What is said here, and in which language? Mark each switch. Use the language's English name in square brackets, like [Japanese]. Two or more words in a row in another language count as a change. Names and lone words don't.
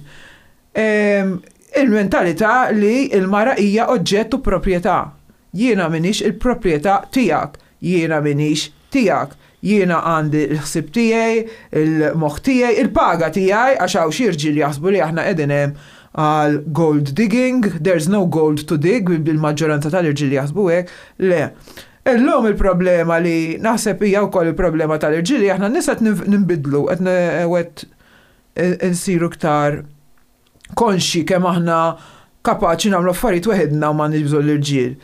[Maltese] Il-mentalità li l-mara hija oġġett u proprjetà. Jiena minix il-proprjetà tiegħek, jiena minix tiegħek, jiena għandi l-ħsieb tiegħi, il-moħħ tiegħi, il-paga tiegħi għax hawn xi irġiel jaħsbu li aħna qegħdin hemm għal [English] gold digging, there's no gold to dig, [Maltese] bil-maġġoranza tal-irġiel jaħsbu hekk, le. Illum il-problema li naħseb hija wkoll il-problema tal-irġiel li aħna nisa qed ninbidlu, qed insiru iktar konxi kemm aħna kapaċi nagħmlu affarijiet weħedna u ma nibżgħu l-irġiel.